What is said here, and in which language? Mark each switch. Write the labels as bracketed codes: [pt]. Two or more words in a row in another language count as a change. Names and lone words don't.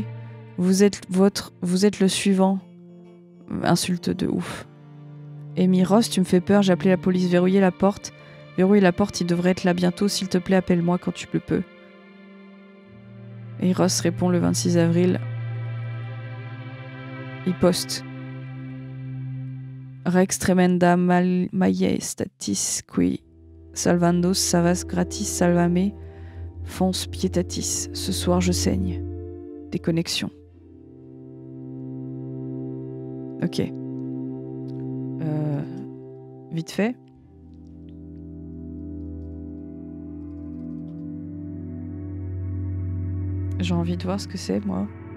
[fr] Vous êtes le suivant. Insulte de ouf. Amy, Ross, tu me fais peur, j'ai appelé la police, verrouillez la porte. Verrouille la porte, il devrait être là bientôt, s'il te plaît, appelle-moi quand tu le peux. Et Ross répond le 26 avril. Il poste. [la] Rex tremenda majestatis qui salvando savas gratis salvame Fonce pietatis. [fr] Ce soir, je saigne. Déconnexion. Ok. Vite fait. J'ai envie de voir ce que c'est, moi.